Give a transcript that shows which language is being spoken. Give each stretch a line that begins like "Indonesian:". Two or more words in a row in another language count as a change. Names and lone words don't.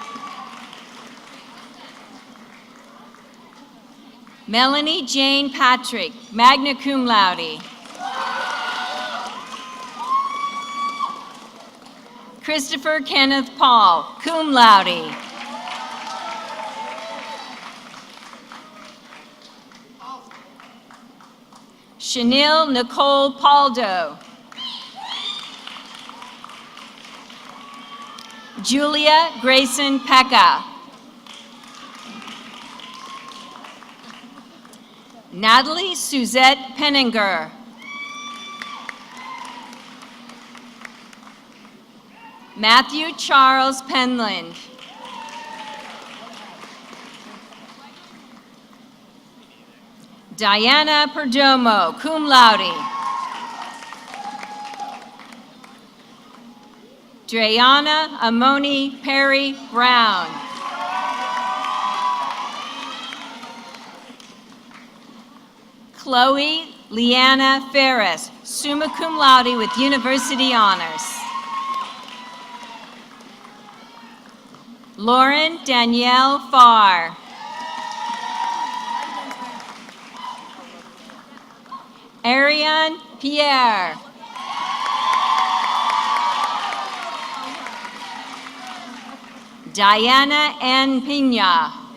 English: Melanie Jane Patrick,
Latin: magna cum laude.
English: Christopher Kenneth Paul,
Latin: cum laude.
English: Chanel Nicole Paldo. Julia Grayson Pekka. Natalie Suzette Penninger. Matthew Charles Penland. Diana Perdomo,
Latin: cum laude.
English: Dreana Amoni Perry Brown. Chloe Leanna Ferris,
Latin: summa cum laude
English: with university honors. Lauren Danielle Farr. Ariane Pierre. Diana N. Pina.